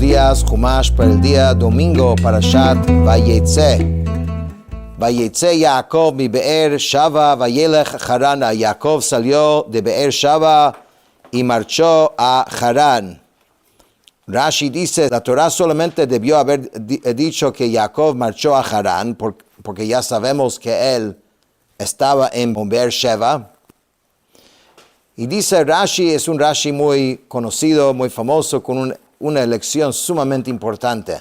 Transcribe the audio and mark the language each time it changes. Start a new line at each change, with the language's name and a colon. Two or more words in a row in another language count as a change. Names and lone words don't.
Spanish: Class Chumash para el día domingo, Parashat Vayetze.
Hebrew: ויצא יעקב מבאר שבע וילך חרנה.
Spanish: Yaakov salió de Be'er Shava y marchó a Harán. Rashi dice, la Torah solamente debió haber dicho que Jacob marchó a Harán, porque ya sabemos que él estaba en Be'er Sheva. Y dice Rashi, es un Rashi muy conocido, muy famoso, con una lección sumamente importante.